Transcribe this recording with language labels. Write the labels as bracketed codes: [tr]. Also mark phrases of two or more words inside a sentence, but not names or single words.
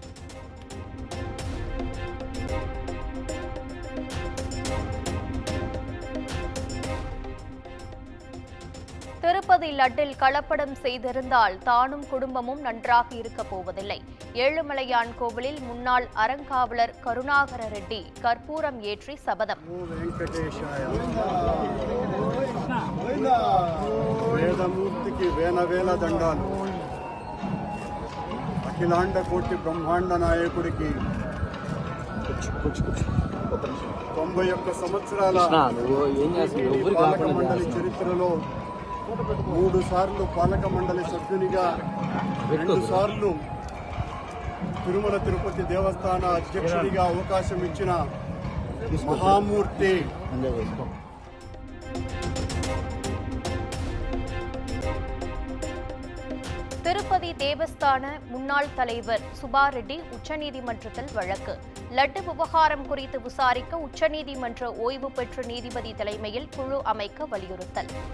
[ta] திருப்பதி லட்டில் கலப்படம் செய்திருந்தால் தானும் குடும்பமும் நன்றாக இருக்கப் போவதில்லை. ஏழுமலையான் கோவிலில் முன்னாள் அறங்காவலர் கருணாகர ரெட்டி கற்பூரம் ஏற்றி சபதம். [te] వేదమూర్తికి వేల దండాలు. అఖిలాండ కోటి బ్రహ్మాండ నాయకుడికి 91 సంవత్సరాల పాలక మండలి చరిత్రలో 3 సార్లు పాలక మండలి సభ్యునిగా, 2 సార్లు తిరుమల తిరుపతి దేవస్థాన అధ్యక్షుడిగా అవకాశం ఇచ్చిన మహామూర్తి [ta] திருப்பதி தேவஸ்தான முன்னாள் தலைவர் சுபா ரெட்டி உச்சநீதிமன்றத்தில் வழக்கு. லட்டு விவகாரம் குறித்து விசாரிக்க உச்சநீதிமன்ற ஓய்வு பெற்ற நீதிபதி தலைமையில் குழு அமைக்க வலியுறுத்தல்.